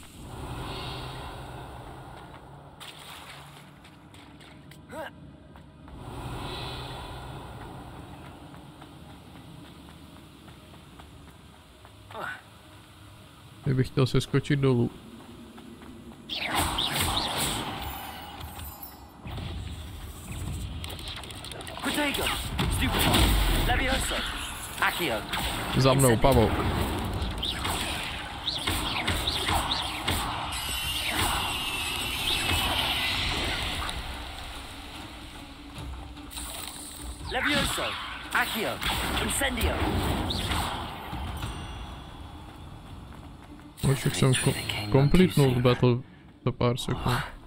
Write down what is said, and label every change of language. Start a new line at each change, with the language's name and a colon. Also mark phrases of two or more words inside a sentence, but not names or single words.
Czech: Kdybych chtěl se skočit dolů. Za mnou, pavouk. Levioso. Accio. Incendio. Už jsem komplitnul battle za pár sekund.